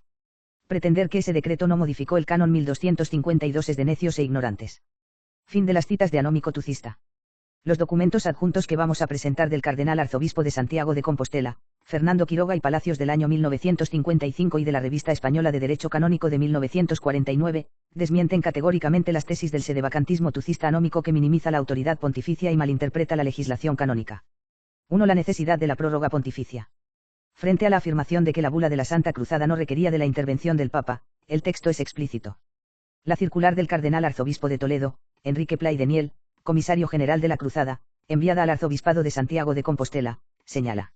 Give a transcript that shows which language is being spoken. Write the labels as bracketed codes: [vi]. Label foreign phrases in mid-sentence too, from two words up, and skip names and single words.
[es] Pretender que ese decreto no modificó el canon 1252 es de necios e ignorantes. Fin de las citas de Anómico Tucista. Los documentos adjuntos que vamos a presentar del cardenal arzobispo de Santiago de Compostela, Fernando Quiroga y Palacios del año 1955 y de la Revista Española de Derecho Canónico de 1949, desmienten categóricamente las tesis del sedevacantismo tucista anómico que minimiza la autoridad pontificia y malinterpreta la legislación canónica. 1. La necesidad de la prórroga pontificia. Frente a la afirmación de que la bula de la Santa Cruzada no requería de la intervención del Papa, el texto es explícito. La circular del cardenal arzobispo de Toledo, Enrique Pla y Deniel, comisario general de la Cruzada, enviada al arzobispado de Santiago de Compostela, señala.